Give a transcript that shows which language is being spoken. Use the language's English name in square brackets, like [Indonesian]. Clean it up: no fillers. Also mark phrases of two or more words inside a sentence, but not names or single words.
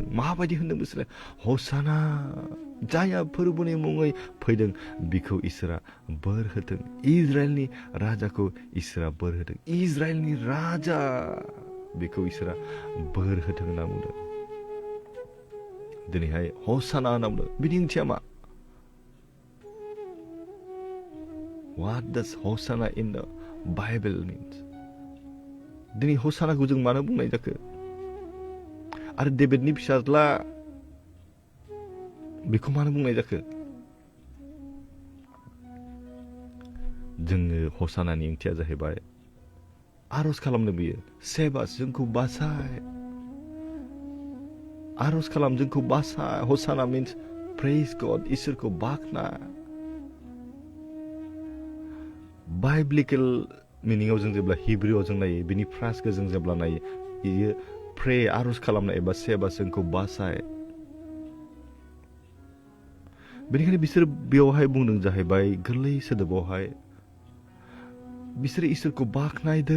[Bodo] माबायदि होनदों बिसोरो हसाना जाया फोरबोनि मुङै फैदों बिखौ इसोरा बोर होथों। इजराइलनि राजाखौ इसोरा बोर होथों। इजराइलनि राजा बेखौ इसोरा बोर होथों होनना बुंदों। दिनैहाय हसाना होनना बुंदों। बिनि ओंथिया मा? [English] What does Hosanna in the Bible means? [Bodo] दिनै हसानाखौ जों मानो बुंनाय जाखो? आरो डेभिडनि फिसाज्ला बेखौ मानो बुंनाय जाखो? जोङो हसानानि ओंथिया जाहैबाय आरज खालामनो बियो सेबास जोंखौ बासाय आरज खालाम जोंखौ बासाय। हसाना [English] means praise God [Bodo] इसोरखौ बाखना। बाइब्लिकेल मिनिङाव जों जेब्ला हिब्रुआव जों नायो बिनि फ्रासखौ जों जेब्ला नायो बियो प्रे आरज खालामनाय एबा सेबा जोंखौ बासाय। बेनिखायनो बिसोर बेयावहाय बुंदों जाहैबाय गोरलै सोदोबावहाय बिसोर इसोरखौ बाखनायदों।